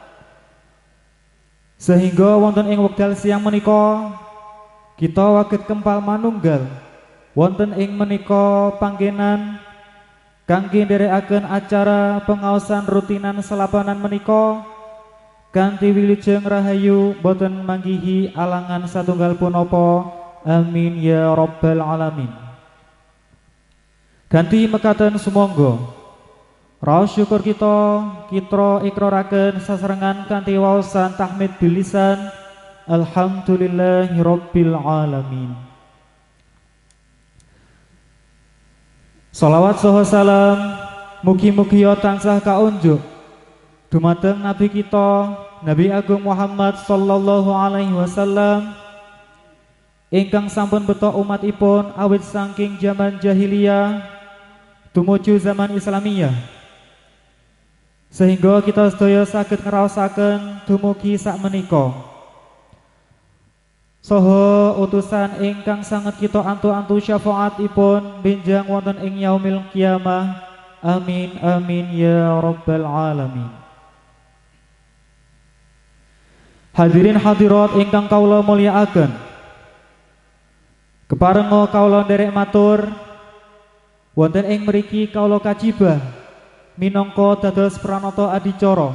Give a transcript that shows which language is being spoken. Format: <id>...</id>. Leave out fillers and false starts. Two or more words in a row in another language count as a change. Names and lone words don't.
<jv>sehingga wonten ing wekdal siang menika kita waget kempal manunggal wonten ing menika panggenan kangge nderekaken acara pengaosan rutinan selapanan menika kanthi wilujeng rahayu boten manggihi alangan satunggal punapa.</jv> <ar>آمين يا رب العالمين.</ar> <jv>Ganti mekaten sumangga raos syukur kita ikraraken sasarengan kanthi waosan tahmid bilisan</jv> <ar>الحمد لله رب العالمين.</ar> <jv>Salawat saha salam mugi-mugi tansah kaunjuk dumateng Nabi kita Nabi Agung Muhammad</jv> <ar>صلى الله عليه وسلم</ar> <jv>ingkang sampun beto umatipun awit saking zaman jahiliyah tumuju zaman Islamiyah, sehingga kita sedaya saged ngraosaken dumugi sakmenika. Saha utusan ingkang sanget kita antu-antu syafaatipun benjang wonten ing</jv> <ar>يوم القيامة. آمين آمين يا رب العالمين.</ar> <jv>Hadirin hadirat ingkang kaula mulyakaken, keparenga kaula nderek matur wonten ing mriki kaula kajibah minangka dados pranata adicara.</jv>